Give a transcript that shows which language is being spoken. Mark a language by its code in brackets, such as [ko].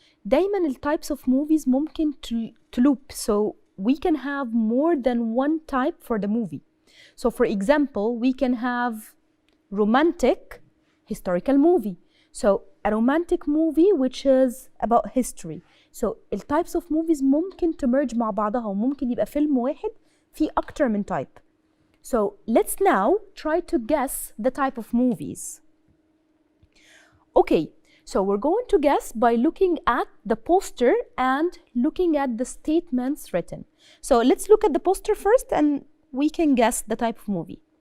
[ar] دايما ال [en] types of movies [ar] ممكن [en] to loop, so we can have more than one type for the movie. So for example, we can have romantic historical movie. So a romantic movie which is about history. [ar] So ال [en] types of movies [ar] ممكن تmerge مع بعضها وممكن يبقى فيلم واحد في أكتر من type. [en] So let's now try to guess the type of movies. Okay, so we're going to guess by looking at the poster and looking at the statements written. So let's look at the poster first and we can guess the type of movie.